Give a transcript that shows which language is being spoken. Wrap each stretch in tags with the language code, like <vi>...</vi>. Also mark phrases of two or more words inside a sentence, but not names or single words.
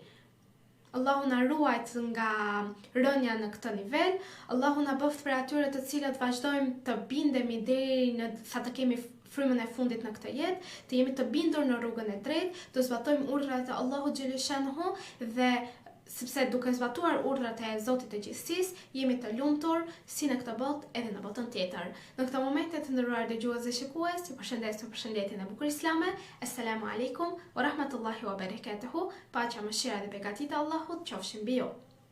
<sq>Allahu na ruajt nga rënja në këtë nivel, Allahu na bëft për atyre të cilët vazhdojmë të bindemi deri në sa të kemi frymën e fundit në këtë jetë, të jemi të bindur në rrugën e drejtë, të zbatojmë urdhrat e Allahut xheleshanhu dhe sepse duke zbatuar urdhrat e Zotit të Gjithësisë, jemi të lumtur si në këtë botë edhe në botën tjetër. Në këtë moment të nderuar dëgjues dhe shikues, ju përshëndes me përshëndetjen e bukur islame.</sq> <ar>السلام عليكم ورحمة الله وبركاته.</ar> <sq>Paqja, mëshira dhe beqatia e Allahut qofshin mbi ju.</sq>